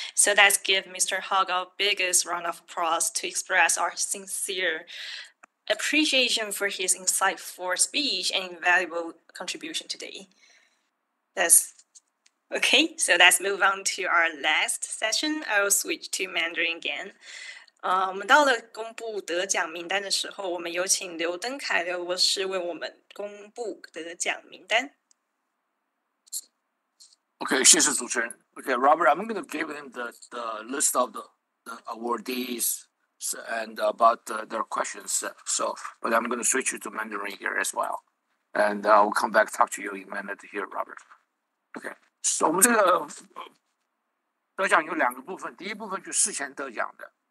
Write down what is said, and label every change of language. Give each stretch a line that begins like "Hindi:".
English: So let's give Mr. Hart our biggest round of applause to express our sincere appreciation for his insightful speech and invaluable contribution today. Okay, so let's move on to our last session. I will switch to Mandarin again.
Chinese: 我们到了公布得奖名单的时候，我们有请刘登凯刘博士为我们公布得奖名单。 Okay, 谢谢主持人。
English: Okay, Robert, I'm going to give him the list of the awardees and about their questions. But I'm going to switch you to Mandarin here as well, and I'll come back talk to you in a minute here, Robert. Okay, so
Chinese: 我们这个得奖有2个部分，第一部分就事前得奖的。